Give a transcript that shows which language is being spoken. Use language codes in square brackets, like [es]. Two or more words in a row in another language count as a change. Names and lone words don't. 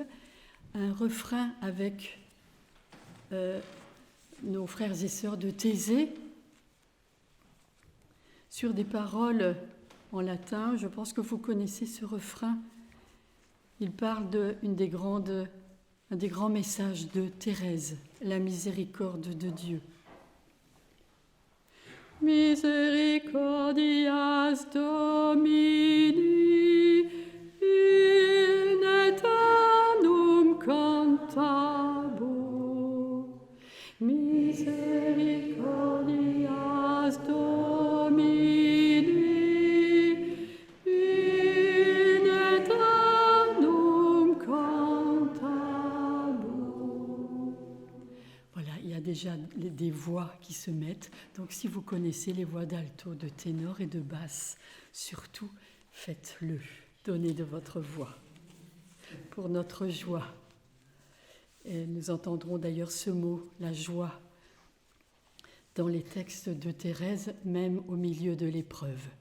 [fr] Un refrain avec nos frères et sœurs de Thésée sur des paroles en latin. Je pense que vous connaissez ce refrain. Il parle d'un des grands messages de Thérèse, la miséricorde de Dieu. [la] Misericordias Domini in aeternum cantabor. Misericordias Domini in aeternum cantabor. [fr] Voilà, il y a déjà des voix qui se mettent. Donc si vous connaissez les voix d'alto, de ténor et de basse, surtout faites-le. Donnez de votre voix pour notre joie. Et nous entendrons d'ailleurs ce mot, la joie, dans les textes de Thérèse, même au milieu de l'épreuve.